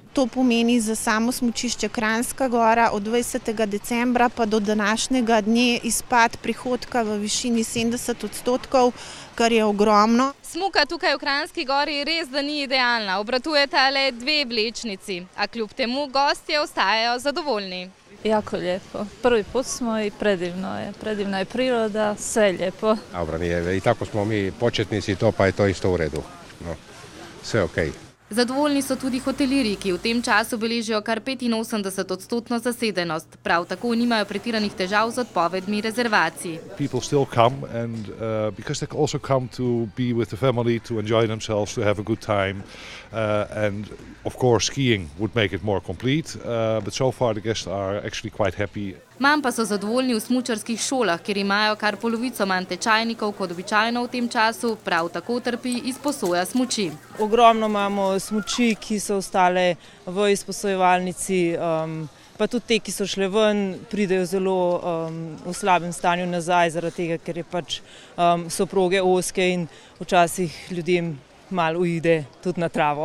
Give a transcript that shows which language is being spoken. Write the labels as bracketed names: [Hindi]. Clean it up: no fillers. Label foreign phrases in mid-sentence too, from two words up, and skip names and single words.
[Slovenian] To pomeni za samo smučišče Kranjska Gora od 20. decembra pa do današnjega dne izpad prihodka v višini 70%, kar je ogromno. Smuka tukaj v Kranjski Gori res da ni idealna, obratujeta le 2 vlečnici, a kljub temu gostje ostajajo zadovoljni. [Croatian] Jako lijepo. Prvi put smo i predivna je priroda, sve lijepo. Dobro, nije. I tako smo mi početnici to, pa je to isto u redu. No, sve okej. [Slovenian] Zadovoljni so tudi hotelirji, ki v tem času beležijo kar 85% zasedenost. Prav tako nimajo pretiranih težav z odpovedmi rezervacij. [English] People still come and because they also come to be with the family, to enjoy themselves, to have a good time. And of course skiing would make it more complete, but so far the guests are actually quite happy. [Slovenian] Manj pa so zadovoljni v smučarskih šolah, kjer imajo kar polovico manj tečajnikov kot običajno v tem času, prav tako trpi izposoja smuči. Ogromno imamo smuči, ki so ostale v izposojevalnici, pa tudi te, ki so šle ven, pridejo zelo v slabem stanju nazaj, zaradi tega, ker so proge ozke in včasih ljudem malo uide tudi na travo.